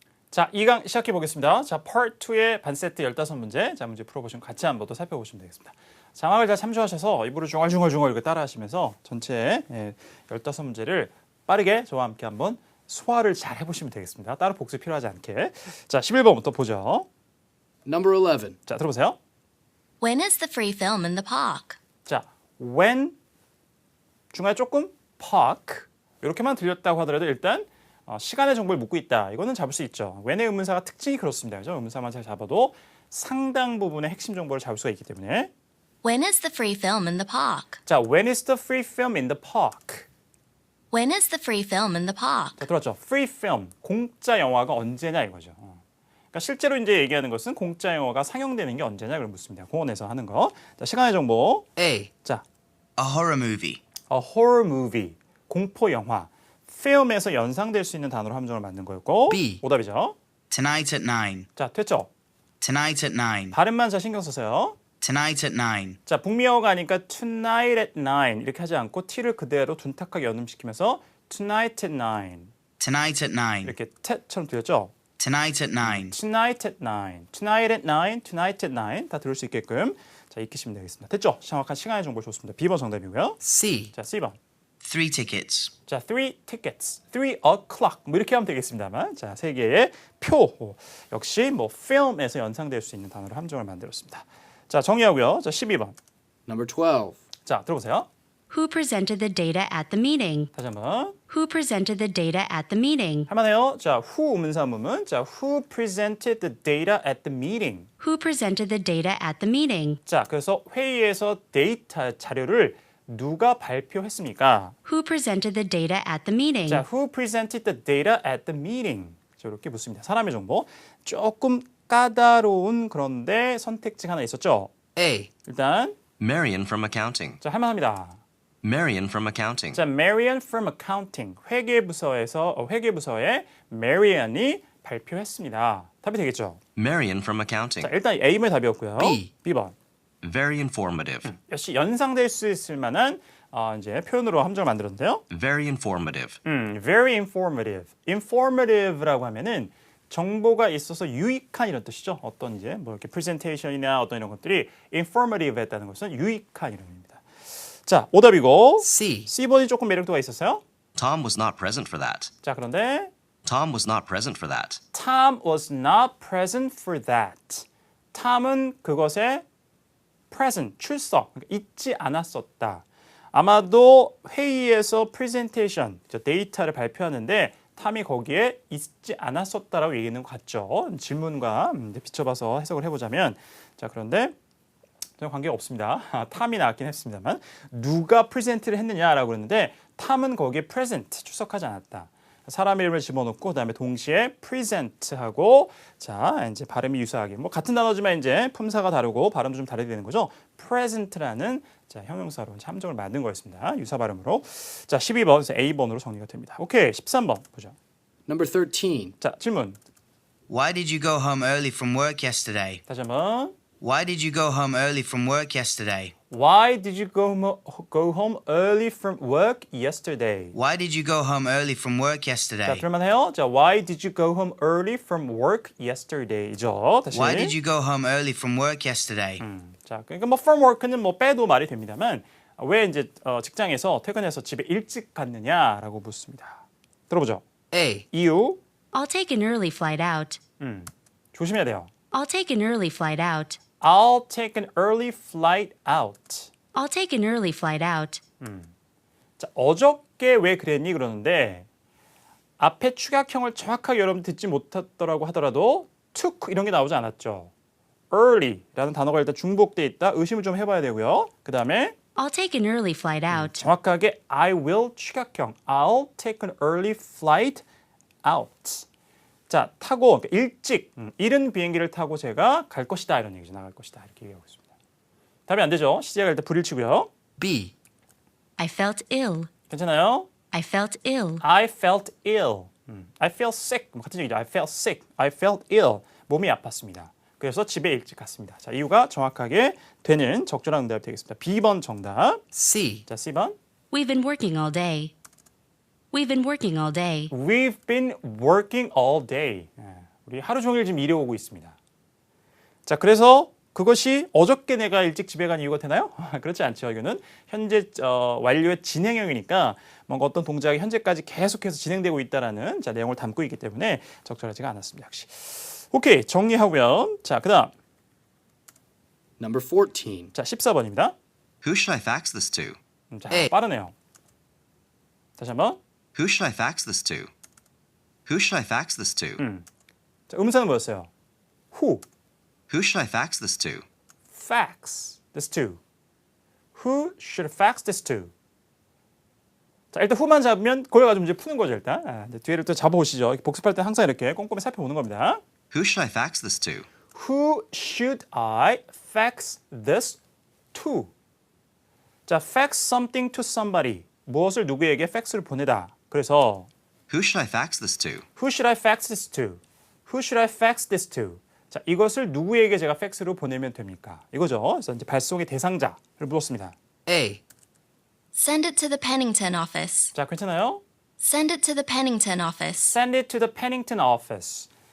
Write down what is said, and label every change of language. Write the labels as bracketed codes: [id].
[ko] 자, 2강 시작해 보겠습니다. 자, Part 2의 반세트 15문제. 자, 문제 풀어보시면 같이 한번 더 살펴보시면 되겠습니다. 자막을 잘 참조하셔서 입으로 중얼중얼 이렇게 따라하시면서 전체 15문제를 빠르게 저와 함께 한번 소화를 잘 해보시면 되겠습니다. 따로 복습 필요하지 않게. 자, 11번부터 보죠. [en] Number 11. [ko] 자, 들어보세요. [en] When is the free film in the park? [ko] 자, when 중간에 조금 park 이렇게만 들렸다고 하더라도 일단 시간의 정보를 묻고 있다. 이거는 잡을 수 있죠. when의 의문사가 특징이 그렇습니다. 그죠? 의문사만 잘 잡아도 상당 부분의 핵심 정보를 잡을 수가 있기 때문에. [en] When is the free film in the park? 자, when is the free film in the park? When is the free film in the park? [ko] 자, 들었죠? free film, 공짜 영화가 언제냐 이거죠. 그러니까 실제로 이제 얘기하는 것은 공짜 영화가 상영되는 게 언제냐 그걸 묻습니다. 공원에서 하는 거. 자, 시간의 정보. [en] A. 자, A horror movie. a horror movie, [ko] 공포 영화. film에서 연상될 수 있는 단어로 함정을 만든 거였고. [en] B. [ko] 오답이죠. [en] Tonight at 9. [ko] 자, 됐죠? [en] Tonight at 9. [ko] 발음만 잘 신경 쓰세요. [en] Tonight at 9. [ko] 자, 북미어가 하니까 [en] tonight at 9 [ko] 이렇게 하지 않고 t를 그대로 둔탁하게 연음시키면서 tonight at 9 [en] Tonight at 9. [ko] 이렇게 t처럼 들렸죠? [en] Tonight at 9. tonight at 9, tonight at 9, tonight at 9 [ko] 다 들을 수 있게끔 자 익히시면 되겠습니다. 됐죠? 정확한 시간의 정보 좋습니다. B번 정답이고요. [en] C. [ko] 자, C번. [en] 3 tickets. [ko] 자, [en] 3 tickets, 3 o'clock [ko] 뭐 이렇게 하면 되겠습니다만 자, 세 개의 표 역시 뭐 film에서 연상될 수 있는 단어로 함정을 만들었습니다. 자, 정리하고요. 자, 12번. [en] Number 12. [ko] 자, 들어보세요. [en] Who presented the data at the meeting? [ko] 다시 한번. [en] Who presented the data at the meeting? [ko] 할만해요. 자, who 의문사문은 자, [en] who presented the data at the meeting. Who presented the data at the meeting? [ko] 자, 그래서 회의에서 데이터 자료를 누가 발표했습니까? [en] Who presented the data at the meeting? 자, who presented the data at the meeting? [ko] 자, 이렇게 묻습니다. 사람의 정보. 조금 까다로운 그런데 선택지가 하나 있었죠. [en] A. [ko] 일단 [en] Marion from accounting. [ko] 자, 할만합니다. [en] Marion from accounting. 자, Marion from accounting. [ko] 회계부서에 Marion이 발표했습니다. 답이 되겠죠. [en] Marion from accounting. [ko] 자, 일단 A번의 답이었고요. [en] B. [ko] B번. [en] Very informative. [ko] 역시 연상될 수 있을 만한 이제 표현으로 함정을 만들었는데요. [en] Very informative. Very informative. [ko] informative라고 하면은 정보가 있어서 유익한 이런 뜻이죠. 어떤 이제 뭐 이렇게 프레젠테이션이나 어떤 이런 것들이 informative했다는 것은 유익한 이런 의미입니다. 자, 오답이고 [en] C. [ko] C번이 조금 매력도가 있었어요. [en] Tom was not present for that. [ko] 자, 그런데 [en] Tom was not present for that. Tom was not present for that. [ko] Tom은 그것에 present, 출석, 그러니까 있지 않았었다. 아마도 회의에서 presentation, 데이터를 발표하는데 탐이 거기에 있지 않았었다라고 얘기하는 것 같죠. 질문과 비춰봐서 해석을 해보자면 자, 그런데 전혀 관계가 없습니다. 탐이 나왔긴 했습니다만 누가 프레젠트를 했느냐라고 그러는데 탐은 거기에 present, 출석하지 않았다. 사람 이름을 집어넣고 그다음에 동시에 present하고 자, 이제 발음이 유사하게 뭐 같은 단어지만 이제 품사가 다르고 발음도 좀 다르게 되는 거죠. present라는 자, 형용사로 함정을 만든 거였습니다. 유사 발음으로. 자, 12번 A번으로 정리가 됩니다. 오케이. 13번 보죠. [en] Number 13. [ko] 자, 질문. [en] Why did you go home early from work yesterday? [ko] 다시 한번. [en] Why did you go home early from work yesterday? Why did you go home early from work yesterday? Why did you go home early from work 자, yesterday? [ko] 들만해요. [en] 자, why did you go home early from work yesterday죠. [ko] 다시. [en] Why did you go home early from work yesterday? [ko] 자, 그러니까 뭐 from work는 뭐 빼도 말이 됩니다만 왜 이제 직장에서 퇴근해서 집에 일찍 갔느냐라고 묻습니다. 들어보죠. A. 이유. [en] I'll take an early flight out. [ko] 조심해야 돼요. [en] I'll take an early flight out. I'll take an early flight out. I'll take an early flight out. [ko] 자, 어저께 왜 그랬니 그러는데 앞에 축약형을 정확하게 여러분 듣지 못했더라고 하더라도 took 이런 게 나오지 않았죠. early라는 단어가 일단 중복돼 있다. 의심을 좀 해봐야 되고요. 그 다음에 [en] I'll take an early flight out. 정확하게 I will 축약형 I'll take an early flight out. [ko] 자, 타고 일찍 이른 비행기를 타고 제가 갈 것이다 이런 얘기죠. 나갈 것이다 이렇게 얘기하고 있습니다. 답이 안 되죠. 시제가 일단 불일 치고요. [en] B. I felt ill. [ko] 괜찮아요? [en] I felt ill. I felt ill. I felt sick. [ko] 같은 얘기죠. [en] I felt sick. I felt ill. [ko] 몸이 아팠습니다. 그래서 집에 일찍 갔습니다. 자, 이유가 정확하게 되는 적절한 응답이 되겠습니다. B번 정답. [en] C. [ko] 자, C번. [en] We've been working all day. We've been working all day. We've been working all day. [ko] 우리 하루 종일 지금 일해 오고 있습니다. 자, 그래서 그것이 어저께 내가 일찍 집에 간 이유가 되나요? 그렇지 않죠. 이거는 현재 완료의 진행형이니까 뭔가 어떤 동작이 현재까지 계속해서 진행되고 있다라는 자, 내용을 담고 있기 때문에 적절하지가 않았습니다. 역시. 오케이, 정리하고요. 자, 그다음 [en] Number 14. [ko] 자, 14번입니다. [en] Who should I fax this to? 자, A. [ko] 빠르네요. 다시 한번. [en] Who should I fax this to? Who should I fax this to? [ko] 자, 음사는 뭐였어요? Who [en] Who should I fax this to? fax this to? Who should fax this to? [ko] 자, 일단 who만 잡으면 거기 가지고 문제 푸는 거죠, 일단. 이제 뒤에를 또 잡아오시죠. 복습할 때 항상 이렇게 꼼꼼히 살펴보는 겁니다. [en] Who should I fax this to? Who should I fax this to? 자, fax something to somebody. [ko] 무엇을 누구에게 팩스를 보내다. 그래서 [en] Who should I fax this to? Who should I fax this to? Who should I fax this to? [ko] 자, 이것을 누구에게 제가 팩스로 보내면 됩니까? 이거죠. 그래서 이제 발송의 대상자를 물었습니다. [en] A. Send it to the Pennington office. [ko] 자, 괜찮아요? [en] Send it to the Pennington office. Send it to the Pennington office.